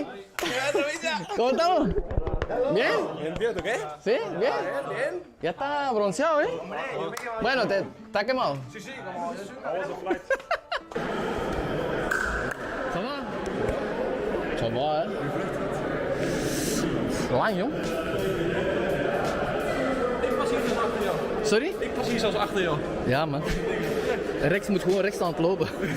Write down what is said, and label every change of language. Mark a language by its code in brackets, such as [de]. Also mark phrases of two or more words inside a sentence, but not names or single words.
[es] ¿Cómo estamos? ¿Bien? ¿Entiendo qué? ¿Sí? ¿Bien? Bien. Ya está bronceado, ¿eh? Bueno, ¿está quemado? Sí, como yo soy [fr] Ça va? Ça va, [nl] hè? Lang, jong. Ik was hier zelfs achter jou. Sorry? Ik was hier zelfs achter jou. Ja, man. Rex moet gewoon rechts staan te lopen.